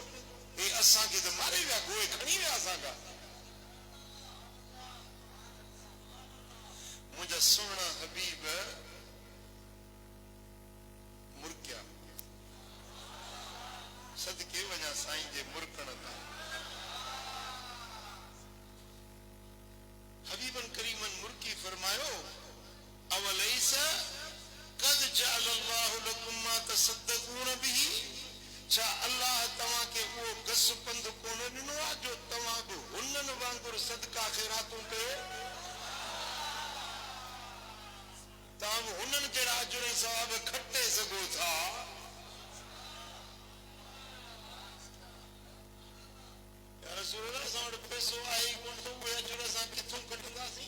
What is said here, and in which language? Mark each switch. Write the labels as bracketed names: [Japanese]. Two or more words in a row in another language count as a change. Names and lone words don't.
[Sindhi] हे असांखे त मारे विया, गोए खणी विया असां खां। मुंहिंजा सुहिणा हबीब मुर्किया, सदके वञा साईं जे मुर्कण तां। हबीबन करीमन मुर्की फरमायो, [Arabic] أوليس قد جعل الله لكم ما تصدقون به. [Sindhi] छा अल्लाह तव्हां खे उहो गस पंध कोन ॾिनो आहे जो तव्हां बि हुननि वांगुरु सदका ख़ैरातूं कयो? तव्हां बि हुननि जहिड़ा अजुर ऐं सवाब खटे सघो था। असां वटि पैसो आहे ई कोन, त उहे अजुर असां किथां कढंदासीं?